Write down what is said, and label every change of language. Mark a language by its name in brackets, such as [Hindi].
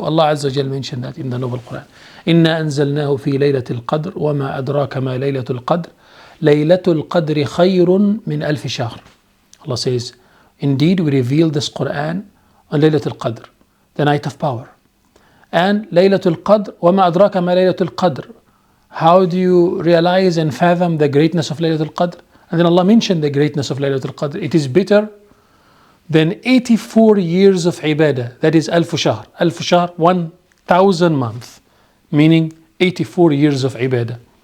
[English] Allah Azza wa Jal mentioned that in the Noble Quran. [Arabic] إِنَّا أَنزَلْنَاهُ فِي لَيْلَةِ الْقَدْرِ وَمَا أَدْرَاكَ مَا لَيْلَةُ الْقَدْرِ لَيْلَةُ الْقَدْرِ خَيْرٌ مِنْ أَلْفِ شَهْرٍ. [English] Allah says, indeed we revealed this Quran on Laylatul Qadr, the night of power. [Arabic] And Laylatul Qadr, وَمَا أَدْرَاكَ مَا لَيْلَةُ الْقَدْرِ. [English] How do you realize and fathom the greatness of Laylatul Qadr? And then Allah mentioned the greatness of Laylatul Qadr. It is better than 84 years of ibadah. That is Alf Shahr. Alf Shahr, 1,000 months. Meaning 84 years of ibadah.